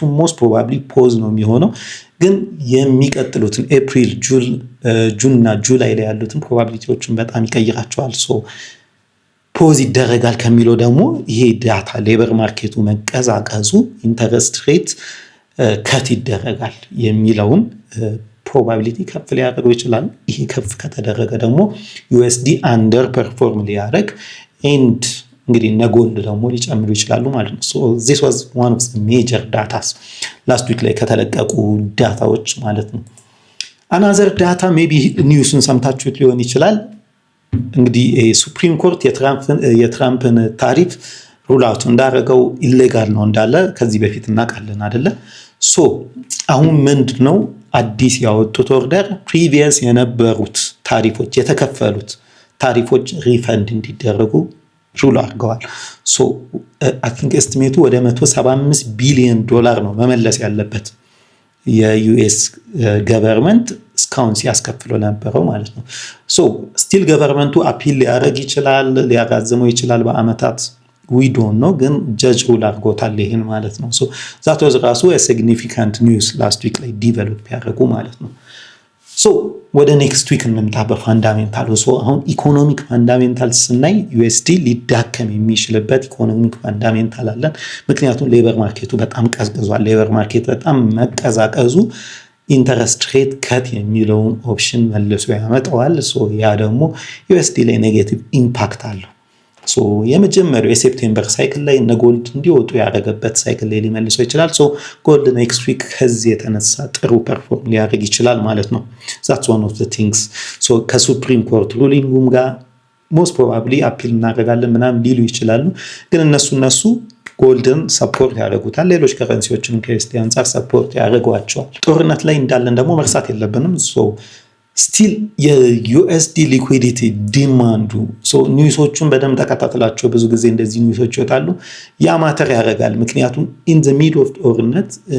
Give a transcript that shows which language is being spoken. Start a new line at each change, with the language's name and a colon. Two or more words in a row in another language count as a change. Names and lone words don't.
English: most probably
Amharic: ፖዝ ነው የሚሆነው፣ ግን የሚቀጥሉትን ኤፕሪል፣ ጁን እና ጁላይ ላይ ያሉትን ፕሮባቢሊቲዎችን በጣም ይቀይራቸዋል። ፖዝ ይደረጋል ከሚለው ደግሞ ይሄ ዳታ
English: labor market
Amharic: መቀዛቀዙ
English: interest rate cut
Amharic: ይደረጋል የሚለውን ፕሮባቢሊቲ ከፍ ሊያደርገው ይችላል። ይሄ ከፍ ከተደረገ ደግሞ ዩኤስዲ
English: under perform
Amharic: ሊያደርግ ኤንድ እንግዲህ እነ ጎልድ ደግሞ ሊጨምሩ ይችላሉ ማለት ነው። ሶ
English: this was one of the major data last week
Amharic: ላይ ከተለቀቁ ዳታዎች ማለት ነው።
English: another data maybe
Amharic: ኒውስን ሰምታችሁት ሊሆን ይችላል። እንግዲህ
English: Supreme Court
Amharic: የትራምፕን ታሪፍ
English: rule out
Amharic: እንዳደረገው ኢሌጋል ነው እንዳለ ከዚህ በፊት እናውቃለን አይደለ? ሶ አሁን ምንድነው አዲስ ያወጡት ኦርደር ፕሪቪየስ የነበሩት ታሪፎች የተከፈሉት ታሪፎች ሪፈንድ እንዲደረጉ ሩል አድርገዋል።
English: so I think
Amharic: ኤስቲሜቱ ወደ $175 ቢሊዮን ነው መመለስ ያለበት የዩኤስ ገቨርንመንት እስካሁን ሲያስከፍለው ነበረው ማለት ነው።
English: so still government
Amharic: አፒል ሊያደርግ ይችላል፣ ሊያራዝመው ይችላል በአመታት
English: we don't know
Amharic: ግን ጀጅ ሩል አድርጎታል ይሄን ማለት ነው። ሶ
English: that was
Amharic: ራሱ
English: a significant news last week
Amharic: ላይ ዲቨሎፕ ያደረጉ ማለት ነው። ሶ ወደ
English: next week
Amharic: እንምጣ በፋንዳሜንታል። ሶ አሁን
English: economic fundamental
Amharic: ስናይ ዩኤስዲ ሊዳከም የሚችልበት
English: economic fundamental
Amharic: አለን። ምክንያቱም
English: labor market
Amharic: በጣም ቀዝቅዟል።
English: labor market
Amharic: በጣም መቀዛቀዙ
English: interest rate cut
Amharic: የሚለውን ኦፕሽን መልሶ ያመጣዋል። ሶ ያ ደግሞ ዩኤስዲ ላይ
English: negative impact
Amharic: አለው። ሶ የመጀመሪያው የሴፕቴምበር ሳይክል ላይ እነ ጎልድ እንዲወጡ ያደረገበት ሳይክል ላይ ሊመልሰው ይችላል። ሶ ጎልድ
English: next week
Amharic: ከዚህ የተነሳ ጥሩ ፐርፎርም ሊያደርግ ይችላል ማለት ነው።
English: that's one of the things
Amharic: ሶ ከሱፕሪም ኮርት ሩሊንጉም ጋር
English: most probably
Amharic: አፒል እናደርጋለን ምናምን ሊሉ ይችላሉ። ግን እነሱ ጎልድን ሰፖርት ያደርጉታል። ሌሎች ከረንሲዎችን ከዩኤስዲ አንፃር ሰፖርት ያደርጓቸዋል። ጦርነት ላይ እንዳለን ደግሞ መርሳት የለብንም። ሶ ስቲል የዩኤስዲ
English: liquidity demand
Amharic: ኒውሶቹን በደንብ ተከታተላቸው። ብዙ ጊዜ እንደዚህ ኒውሶች ይወጣሉ። ያ ማተር ያደርጋል። ምክንያቱም
English: in the mid of
Amharic: ጦርነት